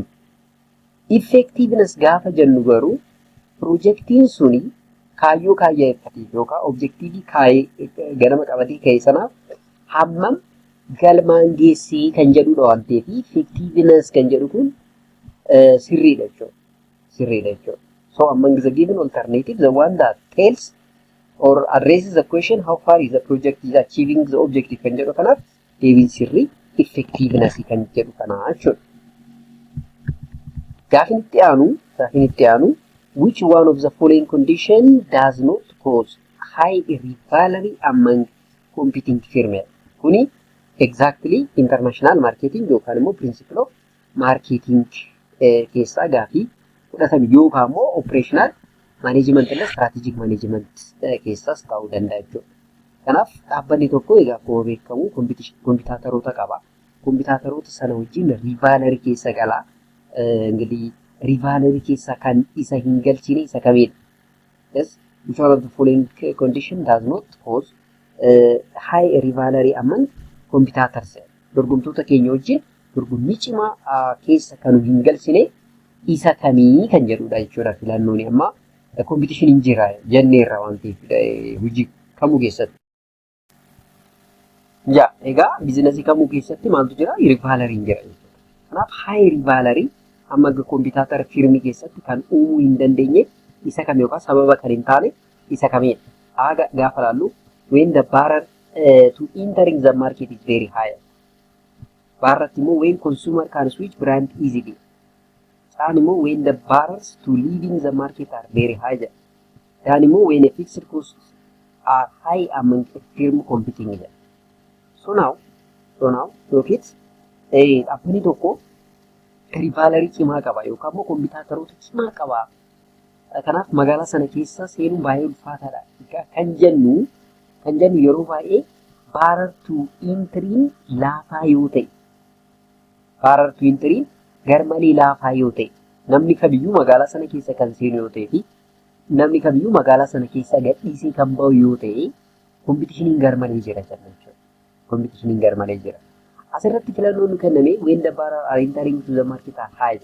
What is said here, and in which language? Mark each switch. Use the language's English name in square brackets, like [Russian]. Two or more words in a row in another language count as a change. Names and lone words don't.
[Oromo] Effectiveness gaafa jennu garuu projektiin suni kaayyoo kaayyeeffateef yookaan objektiivii ganama qabatee ka'e sanaaf hammam galmaan geessee kan jedhudha waan ta'eef effectiveness kan jedhu kun sirriidha jechuudha. [English] So among the given alternative, the one that tells or addresses the question how far is the project is achieving the objective [Oromo] kan jedhu kanaaf deebiin sirrii effectiveness kan jedhu kana jechuudha. Gaafin itti aanu [English] which one of the following condition does not cause high rivalry among competing firms? [Oromo] Kuni exactly [English] international marketing [Oromo] yookaan immoo [English] principle of marketing [Oromo] keessaa gaafii fudhatame yookaan immoo [English] operational management and strategic management [Oromo] keessaas ta'uu danda'a jechuudha. Kanaaf dhaabbanni tokko egaa akkuma beekamu kompitaataroota qaba. Kompitaataroota sana wajjin rivalry keessa galaa. Enggadi rivalry keessa kan isa hin galchine isa kamidha? [English] Yes, which one of the following condition does not cause high rivalry among competitors? [Oromo] Dorgomtoota keenya wajjin dorgommii cimaa keessa kan hin galchine isa kamii kan jedhudha jechuudha filannoon amma competition hin jira jenneerra waan ta'eef hojii kamuu keessatti. Ja, egaa biizinasii kamuu keessatti maaltu jira? Riivaalariin jira jechuudha. Kanaaf high riivaalari amma kompiitara firmii keessatti kan uumuu hin dandeenye isa kam yookaan sababa kan hin taane isa kamidha. Aga gaafa laallu [English] when the barrier to entering the market is very high. Barrier immoo when consumer can switch brand easily. [Oromo] Saan immoo [English] when the barriers to leaving the market are very high. [Oromo] Saan immoo [English] when a fixed costs are high among a firm competing. So now, look it. [Oromo] Dhaabbanni tokko riivaalarii cimaa qaba yookaan immoo kompiitaroota cimaa qaba. Kanaaf magaalaa sana keessa seenuun baay'ee ulfaataadha. Kan jennu yeroo baay'ee [English] barrier to entry [Oromo] laafaa yoo ta'e, [English] barrier to entry [Oromo] garmalee laafaa yoo ta'e, namni kamiyyuu magaalaa sana keessa kan seenu yoo ta'e fi namni kamiyyuu magaalaa sana keessa gadhiisee kan bahu yoo ta'e, kompitiishiniin garmalee jira jechuudha. Kompitiishiniin garmalee jira. Asirratti filannoon kenname [English] when the barrier are entering to the market are high.